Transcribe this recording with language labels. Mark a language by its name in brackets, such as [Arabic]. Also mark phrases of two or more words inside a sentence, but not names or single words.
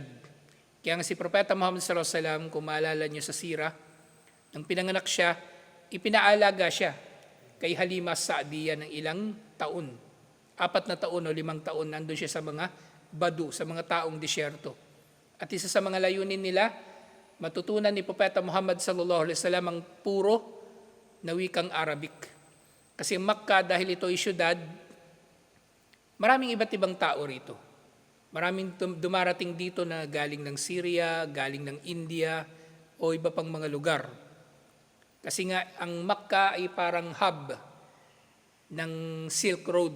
[Filipino] Kaya nga si Propeta Muhammad [Arabic] صلى الله عليه وسلم, [Filipino] kung maalala niyo sa sira, nang pinanganak siya, ipinaalaga siya kay Halima Sa'diyah ng ilang taon. 4 na taon o 5 taon, nandun siya sa mga Badu, sa mga taong disyerto. At isa sa mga layunin nila, matutunan ni Propeta Muhammad [Arabic] صلى الله عليه وسلم [Filipino] ang puro na wikang Arabic. Kasi Makkah, dahil ito ay syudad, maraming iba't ibang tao rito. Maraming dumarating dito na galing ng Syria, galing ng India, o iba pang mga lugar. Kasi nga, ang Makkah ay parang hub ng Silk Road.